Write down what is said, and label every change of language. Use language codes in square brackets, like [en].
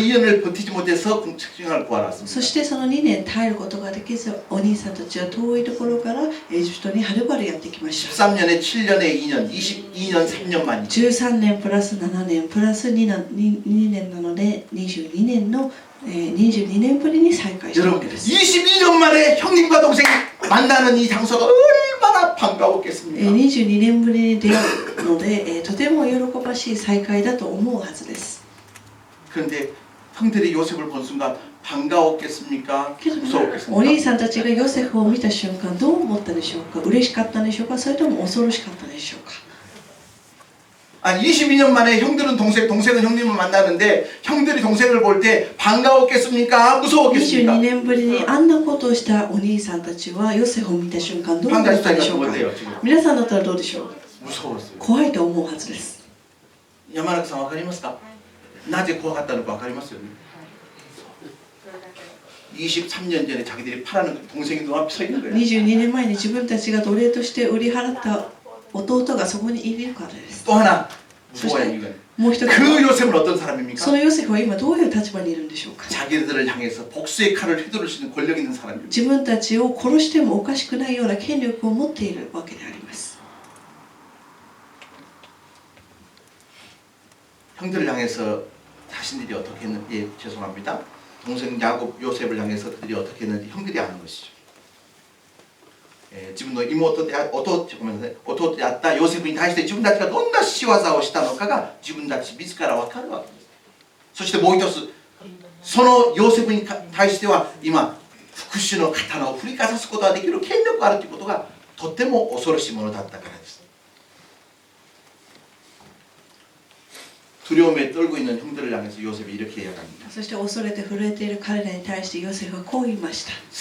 [ko] 2년을 버티지 못해서 책정을 구하러 [ja] そ [ko] 왔습니다. [ja] してその2年耐えることができず、お兄さんたちは遠いところからエジプトにはるばるやってきました。 [ko] 13년에 7년에 2년, 22년 3년 만이죠. [ja] 13年プラス7年プラス2年なので22年の、22年ぶりに再会したわ [ko] 여러분 [ja] けです。 [ko] 22년 만에 형님과 동생이 만나는 이 장소가 얼마나 반가웠겠습니까? [ja] 22年ぶりに出会うので、とても喜ばしい再会だと思うはずです。 [ko] 그런데 형들이 요셉을 본 순간 반가웠겠습니까? [ja] けどお兄 [ko] 무서웠겠습니까? [ja] さんたちがヨセフを見た瞬間どう思ったでしょうか。嬉しかったでしょうか、それとも恐ろしかったでしょうか。 [ko] 아니 22년 만에 형들은 동생은 형님을 만나는데 형들이 동생을 볼 때 반가웠겠습니까? 무서웠겠습니까? [ja] 年ぶりにあんなことをしたお兄さんたちはヨセフを見た瞬間どう思ったでしょうか。 [ko] 어때요 지금? [ja] 皆さんだったらどうでしょう。 [ko] 무서웠어요. [ja] 怖いと思うはずです。 야마나카さん わかりますか? [ko] 낮에 구워갔다는 거 [ja] わかりますよね? [ko] 23년 전에 자기들이 팔아는 동생이 눈앞에 서 있는 거예요. [ja] 22年前に自分たちが奴隷として売り払った弟がそこにいるからです。 [ko] 또 하나 무서워요 이건. [ja] もう一つ、 [ko] 그 요셉은 어떤 사람입니까? [ja] そのヨセフは今どういう立場にいるんでしょうか。 [ko] 자기들을 향해서 복수의 칼을 휘두를 수 있는 권력 있는 사람입니다. [ja] 自分たちを殺してもおかしくないような権力を持っているわけであります。 [ko] 형들을 향해서 자신들이 어떻게 했는지 죄송합니다. 동생 야곱 요셉을 향해서 그들이 어떻게 했는지 형들이 아는 것이죠. [ja] 自分の妹で弟であったヨセフに対して自分たちがどんな仕業をしたのかが自分たち自ら分かるわけです。そしてもう一つ、そのヨセフに対しては今復讐の刀を振りかざすことができる権力があるということがとても恐ろしいものだったからです。 [ko] 두려움에 떨고 있는 형들을 향해서 요셉이 이렇게 이야기합니다. [ja] そして恐れて震えている彼らに対してヨセフはこう言いました。